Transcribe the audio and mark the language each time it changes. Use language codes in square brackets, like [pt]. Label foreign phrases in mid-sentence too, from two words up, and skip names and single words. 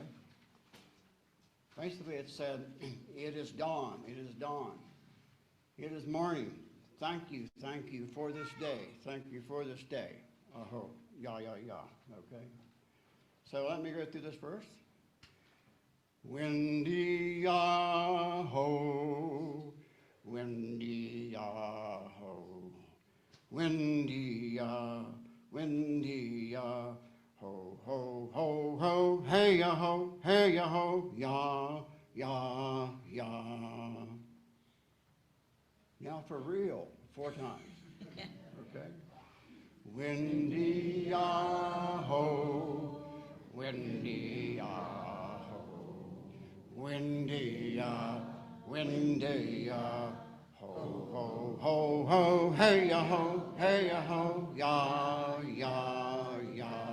[en] Basically, it said, it is dawn, it is dawn. It is morning. Thank you for this day. Thank you for this day. Aho, ya, ya, ya, okay? So let me go through this verse. Windy, ya-ho, windy, ya-ho, windy, ya, windy, ya, ho, ho, ho, ho, hey, ya-ho, ya, ya, ya. Now for real, 4 times, okay? Windy, ya-ho, windy, ya-ho, windy, ya, windy, ya, ho, ho, ho, ho, hey, ya-ho, ya, ya, ya.